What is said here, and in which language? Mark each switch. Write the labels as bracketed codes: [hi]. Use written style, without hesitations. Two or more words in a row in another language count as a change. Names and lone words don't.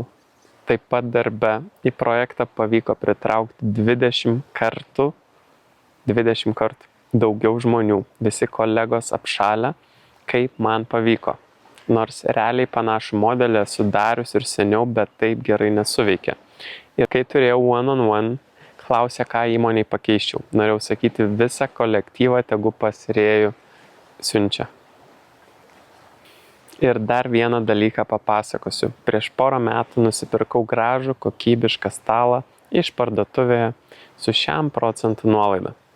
[lt] Taip pat darbe į projektą pavyko pritraukti 20 kartų daugiau žmonių. Visi kolegos apšalę, kaip man pavyko. Nors realiai panašų modelį esu darius ir seniau, bet taip gerai nesuveikė. Ir kai turėjau [en] one-on-one, [lt] klausė, ką įmonei pakeiščiau. Norėjau sakyti, visą kolektyvą tegu pas Rėjų siunčia. Ir dar vieną dalyką papasakosiu. Prieš porą metų nusipirkau gražų, kokybišką stalą iš parduotuvėje su 1% nuolaida.